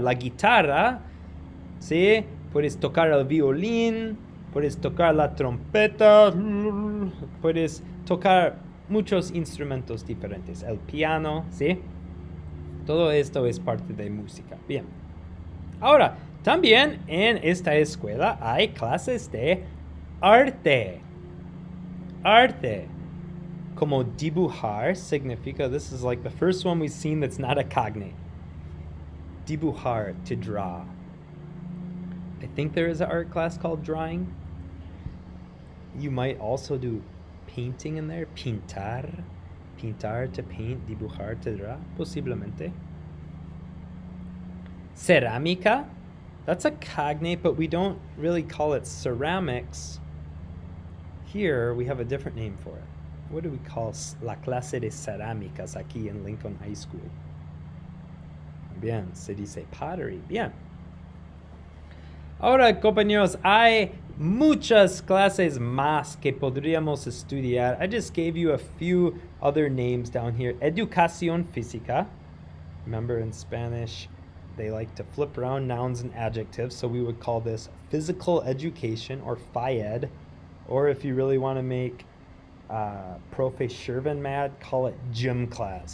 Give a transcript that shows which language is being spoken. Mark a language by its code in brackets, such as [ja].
[es] La guitarra, ¿sí? Puedes tocar el violín, puedes tocar la trompeta, puedes tocar muchos instrumentos diferentes. El piano, ¿sí? Todo esto es parte de música. Bien. Ahora, también en esta escuela hay clases de arte. Arte. Como dibujar significa, [en] this is like the first one we've seen that's not a cognate. Dibujar, to draw. I think there is an art class called drawing. You might also do painting in there. [es] Pintar. Pintar, [en] to paint. [es] Dibujar, [en] to draw. [es] Posiblemente. Cerámica. [en] That's a cognate, but we don't really call it ceramics. Here, we have a different name for it. What do we call [es] la clase de cerámicas aquí en Lincoln High School? Bien, se dice pottery. Bien. Ahora, compañeros, hay muchas clases más que podríamos estudiar. [en] I just gave you a few other names down here. [es] Educación física. [en] Remember in Spanish, they like to flip around nouns and adjectives, so we would call this physical education or FIED. Or if you really want to make Profe Shervin mad, call it gym class.